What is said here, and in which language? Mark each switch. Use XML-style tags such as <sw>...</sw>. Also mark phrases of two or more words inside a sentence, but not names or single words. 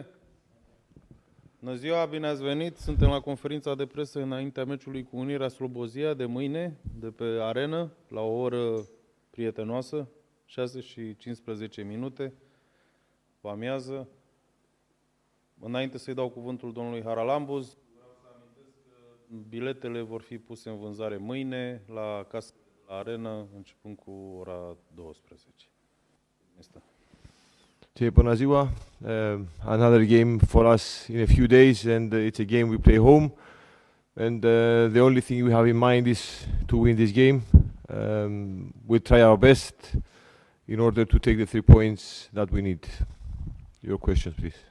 <ro>Bună ziua, bine ați venit. Suntem la conferința de presă înaintea meciului cu Unirea Slobozia de mâine, de pe Arenă, la o oră prietenoasă, 6:15, vă amiază. Înainte să-i dau cuvântul domnului Charalambous, vreau să amintesc că biletele vor fi puse în vânzare mâine la casă la Arenă, începând cu ora 12. Este. Bună ziua.</ro> <en>Another game for us in a few days, and it's a game we play home. And the only thing we have in mind is to win this game. We'll try our best in order to take the 3 points that we need. Your questions, please.</en>